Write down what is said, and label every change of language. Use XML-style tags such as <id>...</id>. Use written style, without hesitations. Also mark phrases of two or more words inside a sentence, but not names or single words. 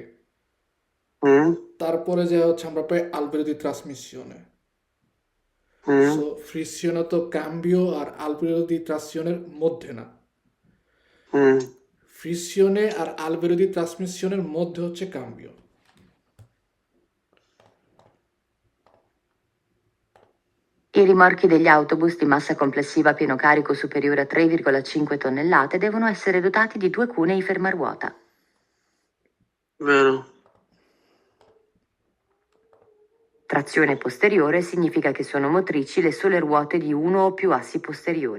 <bn>হুম তারপরে যে হচ্ছে আমরা পাই</bn> <it>albero di trasmissione. হুম</it> <bn>সো ফ্রিকশনে তো কাম্বিও আর</bn> <it>albero di trasmissione</it> <bn>মধ্যে না, হুম ফ্রিকশনে আর</bn> <it>albero di trasmissione</it> <bn>মধ্যে হচ্ছে কাম্বিও।</bn> <it>I rimorchi degli autobus di massa complessiva a pieno carico superiore a 3,5 tonnellate devono essere dotati di 2 cunei fermaruota. vero Trazione posteriore significa che sono motrici le sole ruote di uno o più assi posteriori.</it>